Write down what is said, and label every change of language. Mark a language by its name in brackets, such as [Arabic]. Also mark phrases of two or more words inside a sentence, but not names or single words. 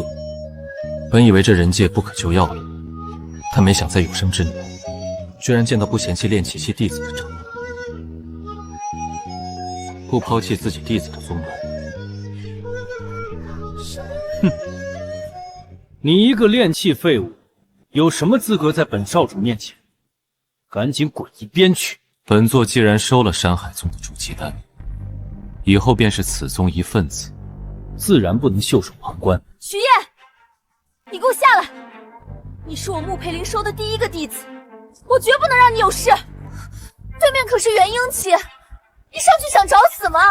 [Chinese] 本以為這人界不可救藥了，但沒想在有生之年，居然見到不嫌棄練氣期弟子的長老，不拋棄自己弟子的宗門。哼！你一個練氣廢物，有什麼資格在本少主面前？趕緊滾一邊去！本座既然收了山海宗的煮雞丹，以後便是此宗一份子，自然不能袖手旁觀。徐燁，你給我下來！你是我穆培林收的第一個弟子，我絕不能讓你有事。對面可是元嬰期，你上去想找死嗎？